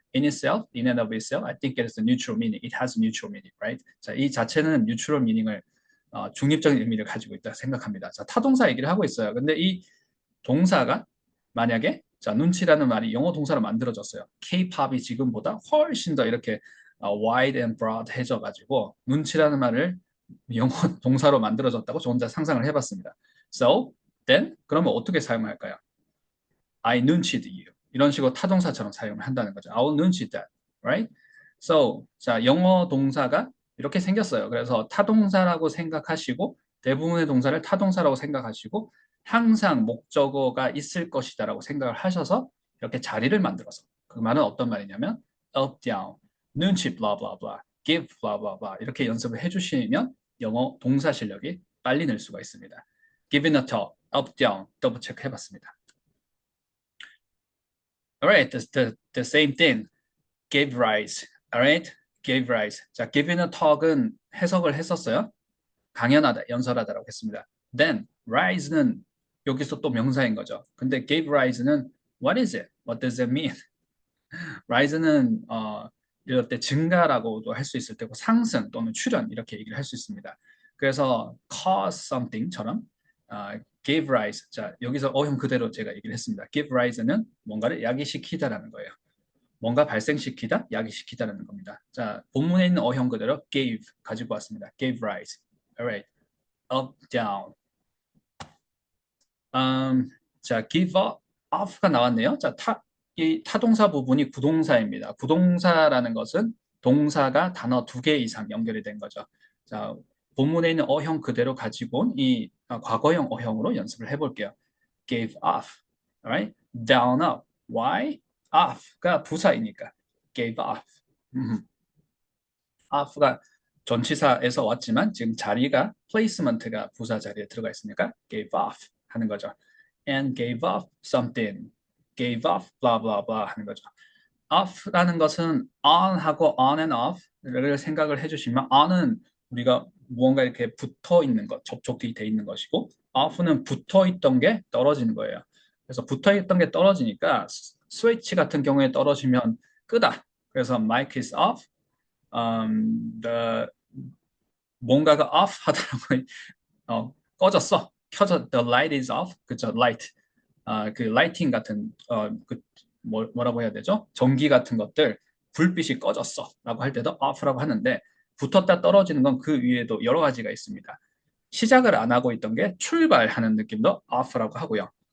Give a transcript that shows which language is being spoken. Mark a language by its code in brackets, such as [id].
[en] In itself, in and of itself, I think it is a neutral meaning. It has a neutral meaning, right? [ko] 자, 이 자체는 [en] neutral meaning [ko] 을 중립적인 의미를 가지고 있다 생각합니다. 자, 타동사 얘기를 하고 있어요. 근데 이 동사가 만약에 자, 눈치라는 말이 영어 동사로 만들어졌어요. K-팝이 지금보다 훨씬 더 이렇게 [en] wide and broad [ko] 해져 가지고 눈치라는 말을 영어 동사로 만들어졌다고 저 혼자 상상을 해봤습니다. [en] So, then [ko] 그러면 어떻게 사용할까요? [en] I 눈치ed you. [ko] 이런 식으로 타동사처럼 사용을 한다는 거죠. [en] I will 눈치 that. Right? [ko] So, 자, 영어 동사가 이렇게 생겼어요. 그래서 타동사라고 생각하시고 대부분의 동사를 타동사라고 생각하시고 항상 목적어가 있을 것이다라고 생각을 하셔서 이렇게 자리를 만들어서 그 말은 어떤 말이냐면 [en] up, down, [ko] 눈치, blah, blah, blah, [en] give, blah, blah, blah [ko] 이렇게 연습을 해주시면 영어 동사 실력이 빨리 늘 수가 있습니다. [en] Give in a talk, up, down, [ko] 더블 체크 해봤습니다. [en] Alright, the same thing. Gave rise. Alright, gave rise. [ko] 자, give in a talk은 해석을 했었어요. 강연하다, 연설하다라고 했습니다. [en] Then rise [ko] 는 여기서 또 명사인 거죠. 근데 [en] gave rise는 what is it? What does it mean? [ko] rise는 이럴 때 증가라고도 할 수 있을 테고 상승 또는 출현 이렇게 얘기를 할 수 있습니다. 그래서 [en] cause something처럼 give rise. [ko] 자, 여기서 어형 그대로 제가 얘기를 했습니다. give rise는 뭔가를 야기시키다라는 거예요. 뭔가 발생시키다, 야기시키다라는 겁니다. 자, 본문에 있는 어형 그대로 gave 가지고 왔습니다. [en] gave rise. Alright. up, down. [ko] 자, give up, off가 나왔네요. 자, 이 타동사 부분이 구동사입니다. 구동사라는 것은 동사가 단어 2개 이상 연결이 된 거죠. 자, 본문에 있는 어형 그대로 가지고 온 이 과거형 어형으로 연습을 해볼게요. [en] gave off, alright? down up. Why? off가 [ko] 부사이니까 [en] gave off. [ko] off가 전치사에서 왔지만 지금 자리가 placement가 부사 자리에 들어가 있으니까 [en] gave off [ko] 하는 거죠. [en] and gave off something, gave off blah blah blah [ko] 하는 거죠. off라는 것은 on하고 [en] on and off [ko] 를 생각을 해주시면 on은 우리가 무언가 이렇게 붙어 있는 것, 접촉이 돼 있는 것이고 off는 붙어 있던 게 떨어지는 거예요. 그래서 붙어 있던 게 떨어지니까 스위치 같은 경우에 떨어지면 끄다. 그래서 [en] mic is off, the 뭔가가 off 하더라고요. [ko] 꺼졌어. 켜져. [en] The light is off. [ko] 그죠? [en] light. [ko] 그 라이팅 같은 뭐라고 해야 되죠? 전기 같은 것들 불빛이 꺼졌어라고 할 때도 off라고 하는데 붙었다 떨어지는 건 그 위에도 여러 가지가 있습니다. 시작을 안 하고 있던 게 출발하는 느낌도 off라고 하고요.